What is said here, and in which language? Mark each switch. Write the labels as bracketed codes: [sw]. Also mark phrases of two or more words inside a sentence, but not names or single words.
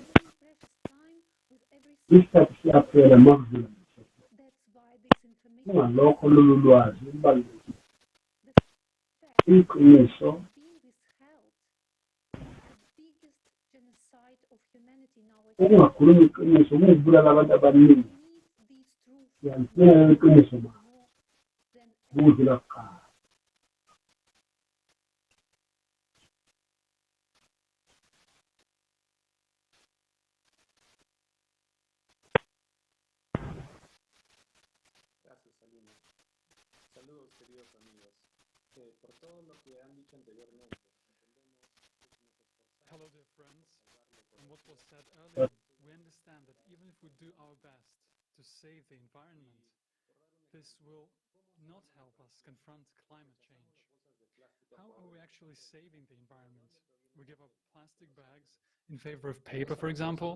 [zu] isikhathi siyaphela makudlula kungalokho lolu lwazi lubalulekile iqiniso ukungakhulumi iqiniso kungibulala abantu abaningi siyalidinga iqiniso manje kudlula kuqala [es] Saludos, queridos amigos. Por todo lo que han dicho anteriormente, [en] hello, dear friends. From what was said earlier, we understand that even if we do our best to save the environment, this will not help us confront climate change. How are we actually saving the environment? We give up plastic bags in favor of paper, for example.